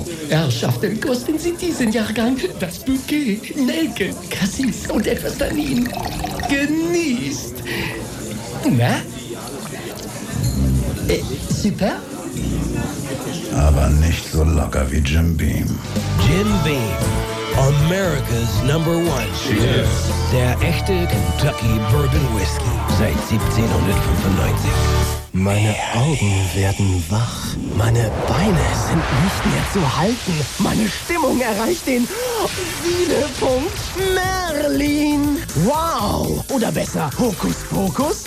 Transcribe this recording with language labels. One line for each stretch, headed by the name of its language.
German: Herrschaften, kosten Sie diesen Jahrgang das Bouquet, Nelken, Cassis und etwas Tannin. Genießt. Na? Super? Aber nicht so locker wie Jim Beam.
English: Jim Beam, America's number one. Cheers.
German: Der echte Kentucky Bourbon Whiskey seit 1795. Meine Augen werden wach. Meine Beine sind nicht mehr zu halten. Meine Stimmung erreicht den Siedepunkt. Merlin! Wow! Oder besser, Hokus Pokus?